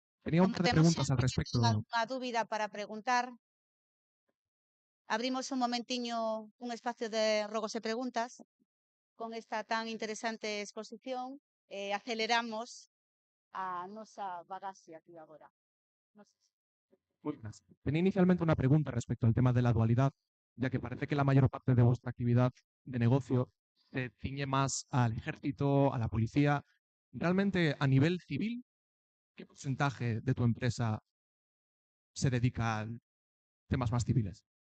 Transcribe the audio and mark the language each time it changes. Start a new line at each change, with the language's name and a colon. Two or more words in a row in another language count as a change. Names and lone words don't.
Spanish: Tenía un
Galician: Como
Spanish: par de
Galician: temos
Spanish: preguntas al
Galician: sempre
Spanish: respecto.
Galician: algunha dúbida para preguntar, abrimos un momentiño un espacio de rogos e preguntas con esta tan interesante exposición e aceleramos a nosa bagaxe aquí agora. Non sei
Spanish: Muy buenas. Tenía inicialmente una pregunta respecto al tema de la dualidad, ya que parece que la mayor parte de vuestra actividad de negocio se ciñe más al ejército, a la policía. Realmente, a nivel civil, ¿qué porcentaje de tu empresa se dedica a temas más civiles?